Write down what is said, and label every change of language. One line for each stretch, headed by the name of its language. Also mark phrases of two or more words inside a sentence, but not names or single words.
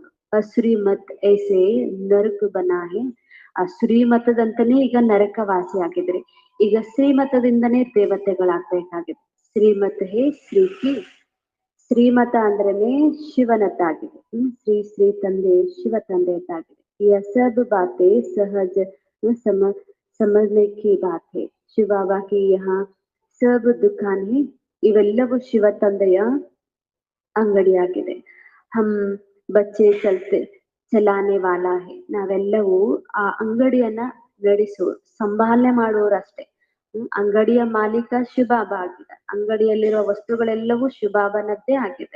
Hindi: अश्रीमत ऐसे नरक बना है.
Kannada: ಆ ಶ್ರೀಮತದಂತನೇ ಈಗ ನರಕ ವಾಸಿ ಆಗಿದ್ರೆ, ಈಗ ಶ್ರೀಮತದಿಂದನೇ ದೇವತೆಗಳಾಗ್ಬೇಕಾಗಿದೆ.
Hindi: श्रीमत है
Kannada: ಶ್ರೀಮತ ಅಂದ್ರೇನೆ ಶಿವನದ್ದಾಗಿದೆ. ಶ್ರೀ ತಂದೆ ಶಿವ ತಂದೆಯದ್ದಾಗಿದೆ.
Hindi: यह सब बातें सहज समझने की बात है. शिव बाबा की यहाँ सब दुकान है.
Kannada: ಇವೆಲ್ಲವೂ ಶಿವ ತಂದೆಯ ಅಂಗಡಿಯಾಗಿದೆ.
Hindi: हम बच्चे चलाने वाला है.
Kannada: ನಾವೆಲ್ಲವೂ ಆ ಅಂಗಡಿಯನ್ನ ಸಂಭಾಲನೆ ಮಾಡುವವರಷ್ಟೇ. ಅಂಗಡಿಯ ಮಾಲೀಕ ಶಿವಬಾಬಾ ಆಗಿದೆ. ಅಂಗಡಿಯಲ್ಲಿರೋ ವಸ್ತುಗಳೆಲ್ಲವೂ ಶಿವಬಾಬಾನದ್ದೇ ಆಗಿದೆ.